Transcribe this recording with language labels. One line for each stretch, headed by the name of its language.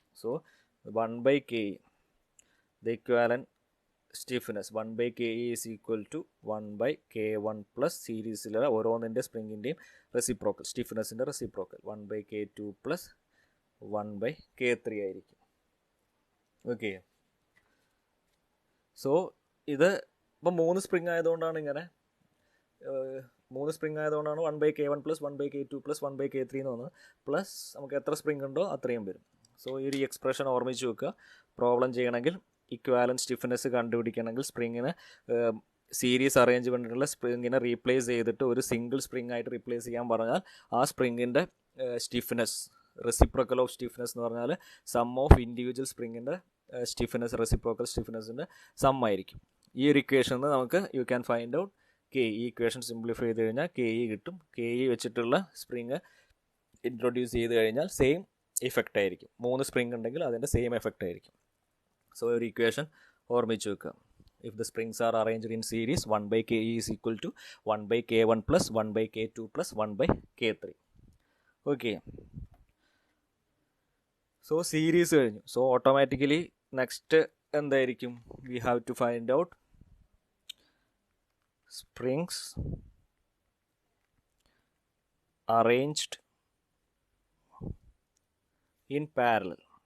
English: so 1 by ke, the equivalent stiffness 1 by ke is equal to 1 by k1 plus
Malayalam: സീരീസിലുള്ള ഓരോന്നിൻ്റെ സ്പ്രിങ്ങിൻ്റെയും reciprocal സ്റ്റിഫ്നെസ്സിൻ്റെ reciprocal 1 by k2 plus 1 by k3 ആയിരിക്കും. Okay, so ഇത് ഇപ്പം 3 spring ആയതുകൊണ്ടാണ് ഇങ്ങനെ 3 spring ആയതുകൊണ്ടാണ് 1 by k1 plus 1 by k2 plus 1 by k3 എന്ന് വന്നത്. Plus നമുക്ക് എത്ര സ്പ്രിങ് ഉണ്ടോ അത്രയും വരും. സോ ഈ ഒരു എക്സ്പ്രഷൻ ഓർമ്മിച്ച് വെക്കുക. പ്രോബ്ലം ചെയ്യണമെങ്കിൽ ഇക്വാലൻറ്റ് സ്റ്റിഫ്നെസ് കണ്ടുപിടിക്കണമെങ്കിൽ സ്പ്രിങ്ങിന് സീരീസ് അറേഞ്ച്മെൻറ്റിലുള്ള സ്പ്രിങ്ങിനെ റീപ്ലേസ് ചെയ്തിട്ട് ഒരു സിംഗിൾ സ്പ്രിങ് ആയിട്ട് റീപ്ലേസ് ചെയ്യാൻ പറഞ്ഞാൽ ആ സ്പ്രിങ്ങിൻ്റെ സ്റ്റിഫ്നെസ് റെസിപ്രോക്കൽ ഓഫ് സ്റ്റിഫ്നെസ് എന്ന് പറഞ്ഞാൽ some of individual സ്പ്രിങ്ങിൻ്റെ stiffness reciprocal സ്റ്റിഫ്നെസ്സിൻ്റെ some ആയിരിക്കും. ഈ ഒരു ഇക്വേഷനിൽ നിന്ന് നമുക്ക്
English: You can find out K E.
Malayalam: Equation simplify ചെയ്ത് കഴിഞ്ഞാൽ കെ ഇ കിട്ടും. കെ ഇ വെച്ചിട്ടുള്ള സ്പ്രിങ് ഇൻട്രൊഡ്യൂസ് ചെയ്ത് കഴിഞ്ഞാൽ സെയിം ഇഫക്റ്റ് ആയിരിക്കും. 3 സ്പ്രിങ് ഉണ്ടെങ്കിൽ അതിൻ്റെ സെയിം എഫക്റ്റ് ആയിരിക്കും. സോ ഒരു ഇക്വേഷൻ ഓർമ്മിച്ച് വെക്കുക.
English: If the springs are arranged in series 1 by ke is equal to 1 by k1 plus 1 by k2 plus 1 by k3.
Malayalam: Okay, so series കഴിഞ്ഞു. സോ ഓട്ടോമാറ്റിക്കലി നെക്സ്റ്റ് എന്തായിരിക്കും?
English: We have to find out springs arranged in parallel.